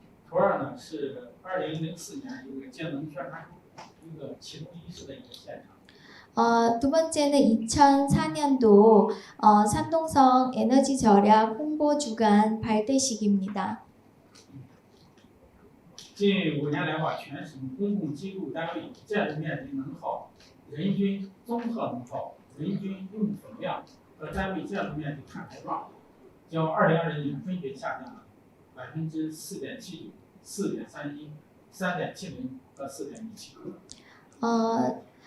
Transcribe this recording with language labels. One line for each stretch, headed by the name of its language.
Chinese: 图2呢是2004年一个节能宣传一个启动仪式的一个现场。
Korean: 두 번째는 2004년도 산동성 에너지 절약 홍보 주간 발대식입니다.
Chinese: 近5年来吧，全省公共机构单位建筑面积能耗、人均综合能耗、人均用水量和单位建筑面积碳排放，较2020年分别下降了4.79%、4.31%、3.70%和4.17%。